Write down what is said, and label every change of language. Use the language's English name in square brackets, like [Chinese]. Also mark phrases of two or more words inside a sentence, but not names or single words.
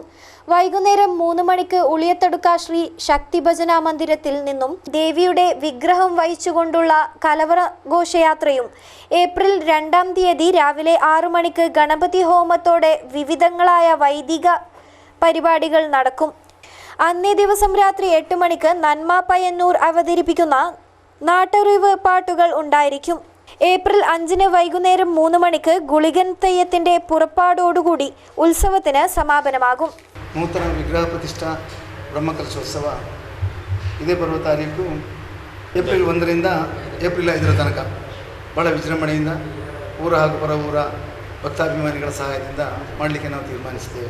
[Malayalam] വൈകുന്നേരം 3 മണിക്ക് ഉളിയത്തടുക്ക ശ്രീ ശക്തി ഭജന മന്ദിരത്തിൽ നിന്നും ദേവിയുടെ വിഗ്രഹം വഹിച്ചുകൊണ്ടുള്ള കലവറ ഘോഷയാത്രയും ഏപ്രിൽ 2 തീയതി രാവിലെ 6 മണിക്ക് ഗണപതി ഹോമത്തോടെ വിവിധങ്ങളായ വൈദിക പരിപാടികൾ നടക്കും. അന്നേ ദിവസം രാത്രി 8 മണിക്ക് നന്മ പയ്യന്നൂർ അവതരിപ്പിക്കുന്ന നാട്ടറിവ് പാട്ടുകൾ ഉണ്ടായിരിക്കും. ഏപ്രിൽ 5 വൈകുന്നേരം 3 മണിക്ക് ഗുളികൻ തെയ്യത്തിന്റെ പുറപ്പാടോടുകൂടി ಉತ್ಸವത്തിന് ಸಮಾಪನವಾಗುം. [Kannada] ನೂತನ ವಿಗ್ರಹ ಪ್ರತಿಷ್ಠಾ ಬ್ರಹ್ಮಕಲಶೋತ್ಸವ ಇದೇ ಬರುವ ತಾರೀಕು ಏಪ್ರಿಲ್ 1ರಿಂದ ಏಪ್ರಿಲ್ 5 ತನಕ ಬಹಳ ವಿಜೃಂಭಣೆಯಿಂದ ಊರ ಹಾಗೂ ಪರ ಊರ ಭಕ್ತಾಭಿಮಾನಿಗಳ ಸಹಾಯದಿಂದ ಮಾಡಲಿಕ್ಕೆ ನಾವು ತೀರ್ಮಾನಿಸಿದ್ದೇವೆ.